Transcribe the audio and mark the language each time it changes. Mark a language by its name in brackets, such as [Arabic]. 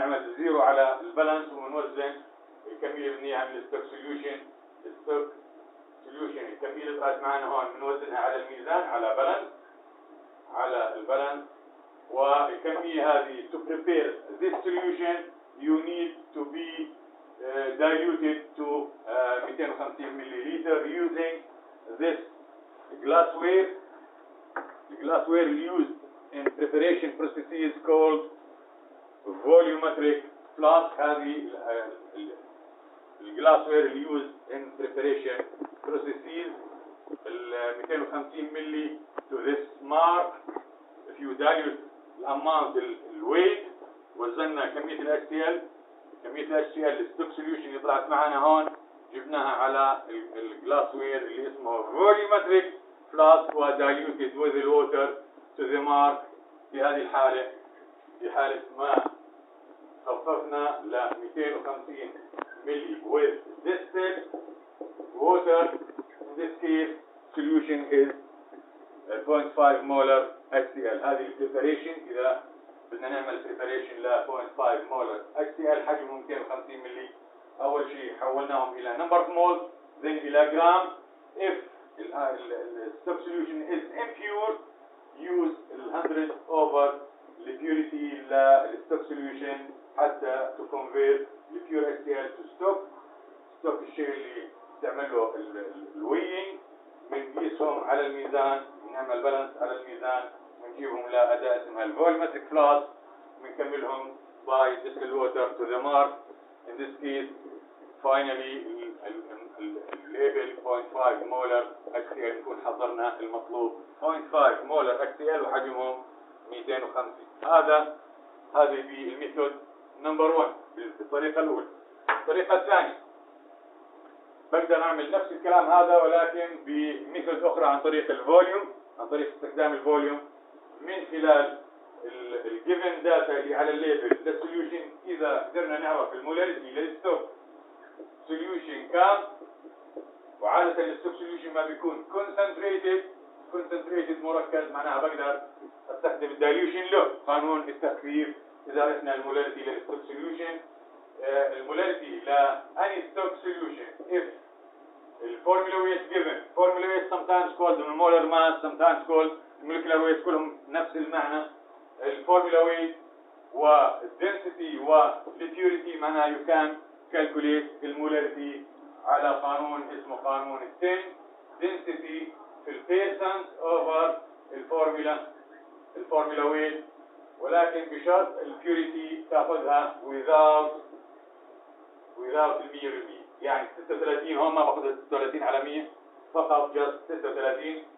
[Arabic] نعمل زيرو على البالانس ونوزن الكمية اللي بنيها من الستوك سوليوشن. الستوك سوليوشن الكمية اللي طلعت معنا هون بنوزنها على الميزان على بالانس، على البالانس. والكمية هذه [English] to prepare this solution you need to be diluted to 250 milliliter using this glassware. The glassware used in preparation processes called volumetric flask. [Arabic] هذه الجلاسوير [English] used in preparation processes. 250 ملي to this mark. If you dilute [Arabic] الاماونت الويت، وزننا كمية الHCl، كمية الHCl الستوك سوليوشن اللي طلعت معنا هون جبناها على الجلاسوير اللي اسمه volumetric flask و [English] diluted with the water to the mark. [Arabic] في هذه الحالة، في حالة ما خففنا ل 250 ملي [English] with distilled water, in this case solution is 0.5 molar HCl. [Arabic] هذه البريباريشن إذا بدنا نعمل بريباريشن ل 0.5 molar HCl حجمه 250 ملي. أول شيء حولناهم إلى [English] number of moles then [Arabic] إلى gram. [English] If the stock solution is impure, use 100 over the purity stock solution حتى to convert the pure HCl to stock. [Arabic] stock الشيء اللي تعمل له الوينج، بنقيسهم على الميزان، نعمل بالانس على الميزان، ونجيبهم لأداة اسمها الفوليومتريك فلاس، ونكملهم [English] by distilled water to the mark. In this case finally الليبل 0.5 molar HCl [Arabic] نكون حضرنا المطلوب [English] 0.5 molar HCl وحجمهم 250. [Arabic] هذه بالميثود نمبر 1 بالطريقة الأولى. الطريقة الثانية بقدر أعمل نفس الكلام هذا ولكن بميثود أخرى عن طريق الفوليوم، عن طريق استخدام الفوليوم من خلال الجيفن داتا اللي على الليبل للسوليوشن. إذا قدرنا نعرف المولاريتي للستوك سوليوشن كام، وعادة الستوك سوليوشن ما بيكون concentrated مركز، معناها بقدر استخدم الدايليوشن له قانون التخفيف. إذا عرفنا المولاريتي للستوك سوليوشن، المولاريتي لأني [English] stock solution if the formula weight given, formula weight sometimes called the molar mass, sometimes called molecular weight، [Arabic] كلهم نفس المعنى. الفورمولا weight والدنسيتي والبيوريتي معناها [English] you can calculate [Arabic] المولاريتي على قانون اسمه قانون التن density في البيرسنت over الفورمولا weight، ولكن بشرط البيوريتي تاخذها [English] without 100%. [Arabic] يعني 36 هون ما باخذ 36 على 100 فقط [English] just 36